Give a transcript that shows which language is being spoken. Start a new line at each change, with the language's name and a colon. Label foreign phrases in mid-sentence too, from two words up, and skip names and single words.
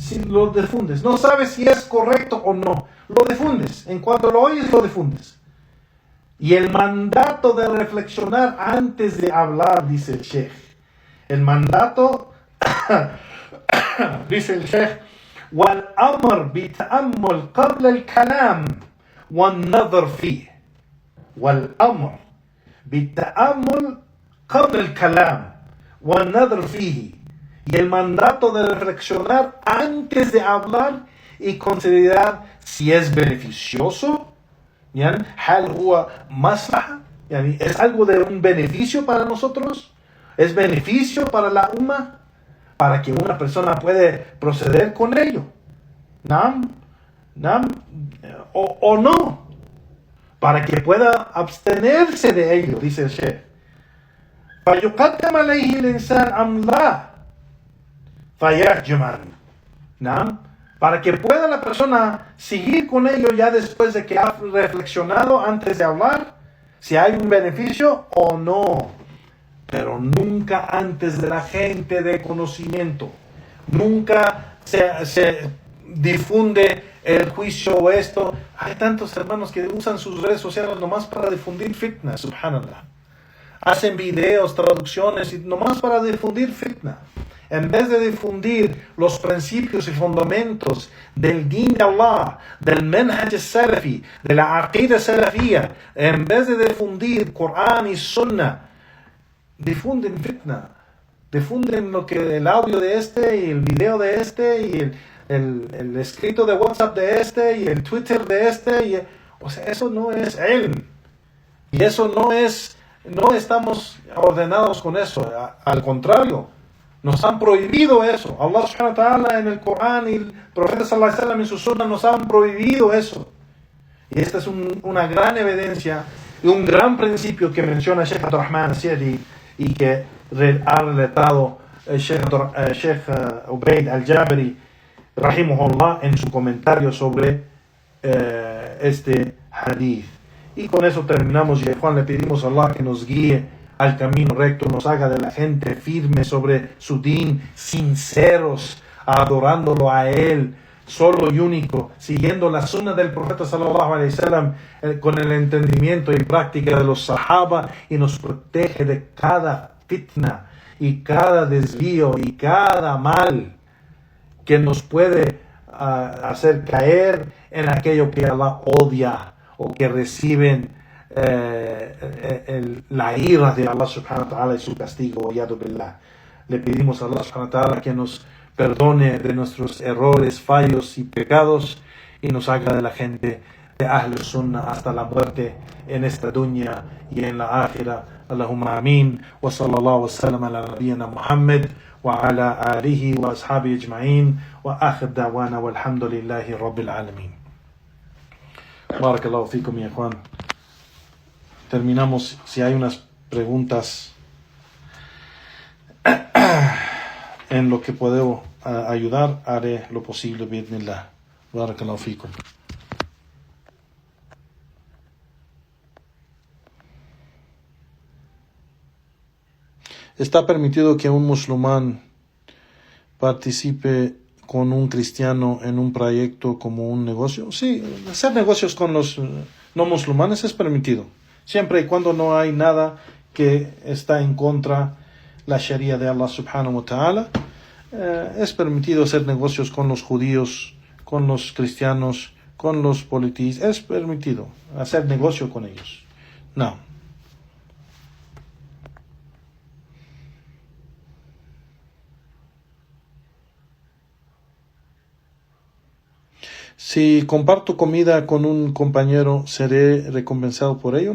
Spanish: si lo difundes. No sabes si es correcto o no. Lo difundes. En cuanto lo oyes, lo difundes. Y el mandato de reflexionar antes de hablar, dice el Sheikh.
Arabic: El mandato, dice el Sheikh, والأمر بتأمل قبل الكلام والنظر فيه. والأمر بالتأمل قبل الكلام والنظر فيه.
Spanish: Y el mandato de reflexionar antes de hablar y considerar si es beneficioso.
Arabic: يعني هل هو مصلحة؟ يعني
Spanish: ¿es algo de un beneficio para nosotros? ¿Es beneficio para la umma? Para que una persona pueda proceder con ello.
Arabic: ¿Nam? ¿Nam?
Spanish: O no. Para que pueda abstenerse de ello, dice el Sheikh.
Arabic: فيقدم عليه الإنسان أم لا فيحجم.
Spanish: ¿Nam? Para que pueda la persona seguir con ello ya después de que ha reflexionado antes de hablar, si hay un beneficio o no. Pero nunca antes de la gente de conocimiento. Nunca se difunde el juicio o esto. Hay tantos hermanos que usan sus redes sociales nomás para difundir fitna, subhanallah. Hacen videos, traducciones y nomás para difundir fitna. En vez de difundir los principios y fundamentos del din de Allah, del
Arabic: manhaj salafi,
Spanish: de la aqida salafía, en vez de difundir Corán y Sunnah, difunden fitna. Difunden el audio de este y el video de este y el escrito de WhatsApp de este y el Twitter de este. O sea, eso no es ilm. Y eso no estamos ordenados con eso. Al contrario. Nos han prohibido eso.
Arabic: الله سبحانه وتعالى
Spanish: en el Corán y el profeta
Arabic: صلى الله عليه وسلم
Spanish: en su sunnah nos han prohibido eso. Y esta es una gran evidencia y un gran principio que menciona Sheikh Abdurrahman al-Sa'di y que ha relatado Sheikh Ubaid al-Jabari rahimahullah en su comentario sobre este hadith. Y con eso terminamos. Y a Juan le pedimos a Allah que nos guíe al camino recto, nos haga de la gente firme sobre su din, sinceros, adorándolo a Él, solo y único, siguiendo la sunna del profeta
Arabic: صلى الله عليه وسلم
Spanish: con el entendimiento y práctica de los sahaba, y nos protege de cada fitna y cada desvío y cada mal que nos puede hacer caer en aquello que Allah odia o que reciben la ira de
Arabic: الله سبحانه وتعالى
Spanish: y su castigo. Le pedimos a
Arabic: الله سبحانه وتعالى
Spanish: que nos perdone de nuestros errores, fallos y pecados y nos haga de la gente de
Arabic: أهل السنة
Spanish: hasta la muerte en esta dunya y en la akhira.
Arabic: اللهم آمين. وصلى الله وسلم على نبينا محمد وعلى آله وأصحابه أجمعين وآخر دعوانا والحمد لله رب العالمين. بارك الله فيكم يا Juan. Terminamos.
Spanish: Si hay unas preguntas en lo que puedo ayudar, haré lo posible.
Arabic: بسم الله. بارك الله فيكم.
Spanish: ¿Está permitido que un musulmán participe con un cristiano en un proyecto como un negocio? Sí, hacer negocios con los no musulmanes es permitido. Siempre y cuando no hay nada que está en contra la Sharia de
Arabic: الله سبحانه وتعالى,
Spanish: es permitido hacer negocios con los judíos, con los cristianos, con los politíes. Es permitido hacer negocio con ellos. No. Si comparto comida con un compañero, ¿seré recompensado por ello?